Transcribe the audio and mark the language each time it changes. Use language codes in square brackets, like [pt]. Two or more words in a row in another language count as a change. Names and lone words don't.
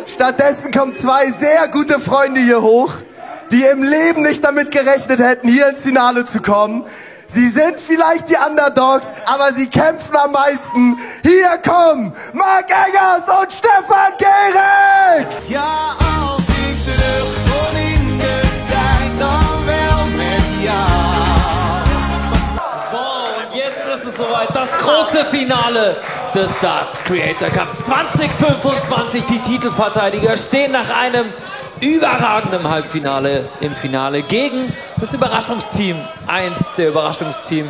[de] Stattdessen kommen 2 sehr gute Freunde hier hoch, die im Leben nicht damit gerechnet hätten, hier ins Finale zu kommen. Sie sind vielleicht die Underdogs, aber sie kämpfen am meisten. Hier kommen Marc Eggers und Stefan Gehrig! [nl] Ja, als ik terugkom in de tijd, dan wel met jou. [de] So, und jetzt ist es soweit. Das große Finale des Darts Creator Cup 2025. Die Titelverteidiger stehen nach einem überragenden Halbfinale im Finale gegen das Überraschungsteam. Eins der Überraschungsteam.